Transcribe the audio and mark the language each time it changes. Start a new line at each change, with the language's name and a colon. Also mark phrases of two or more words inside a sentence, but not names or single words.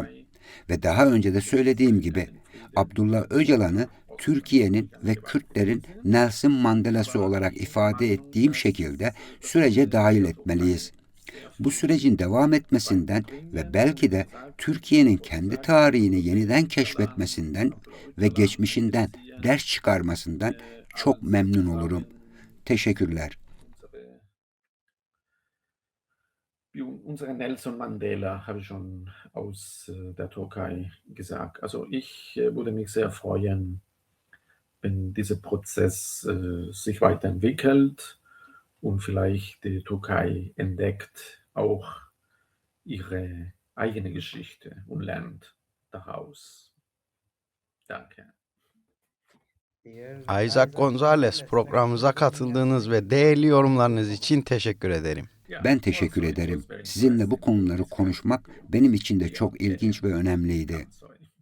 Turkish: Ve daha önce de söylediğim gibi Abdullah Öcalan'ı Türkiye'nin ve Kürtlerin Nelson Mandela'sı olarak ifade ettiğim şekilde sürece dahil etmeliyiz. Bu sürecin devam etmesinden ve belki de Türkiye'nin kendi tarihini yeniden keşfetmesinden ve geçmişinden ders çıkarmasından çok memnun olurum. Teşekkürler.
German: Unsere Nelson Mandela habe ich schon aus der Türkei gesagt. Also ich würde mich sehr freuen, wenn dieser Prozess sich weiterentwickelt und vielleicht die Türkei entdeckt auch ihre eigene Geschichte und lernt daraus. Danke.
Turkish: Isaac Gonzalez, programımıza katıldığınız ve değerli yorumlarınız için teşekkür ederim. Ben teşekkür ederim. Sizinle bu konuları konuşmak benim için de çok ilginç ve önemliydi.